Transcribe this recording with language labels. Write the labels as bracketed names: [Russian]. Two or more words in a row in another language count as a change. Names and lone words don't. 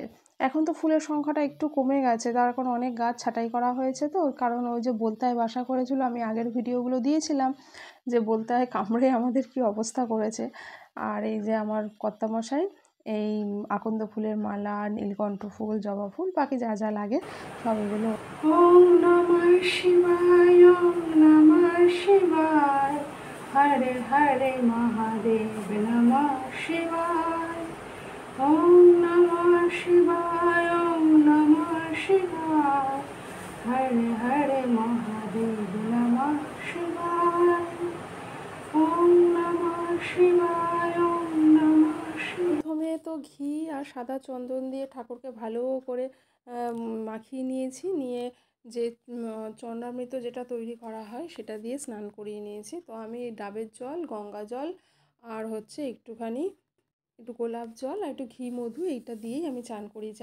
[Bangla] এখন তো ফুলের সংখ্যাটা একটু কমে গেছে, তার কারণ অনেক গাছ ছাঁটাই করা হয়েছে, তো কারণ ওই যে বোলতায় বাসা করেছিল, আমি আগের ভিডিওগুলো দিয়েছিলাম যে বোলতায় কামড়ে আমাদের কি অবস্থা করেছে। আর এই যে আমার কর্তামশাই এই আকন্দ ফুলের মালা, নীলকণ্ঠ ফুল, জবা ফুল, বাকি যা যা লাগে সব এগুলো। [Sanskrit] ওম নমঃ শিবায়, ওম নমঃ শিবায়, হরে হরে মহাদেব নমঃ শিবায়, ওম নমঃ শিবায়, ওম নমঃ শিবায়, হরে হরে মহাদেব নমঃ শিবায়, ওম নমঃ শিবায়, ওম নমঃ শিবায়। [Bangla] প্রথমে তো ঘি আর সাদা চন্দন দিয়ে ঠাকুরকে ভালো করে মাখিয়ে নিয়েছি, নিয়ে যে চন্দ্রামৃত যেটা তৈরি করা হয় সেটা দিয়ে স্নান করিয়ে নিয়েছি। তো আমি ডাবের জল, গঙ্গা জল, আর হচ্ছে একটু গোলাপ জল আর একটু ঘি মধু, এইটা দিয়েই আমি চান করিয়েছি।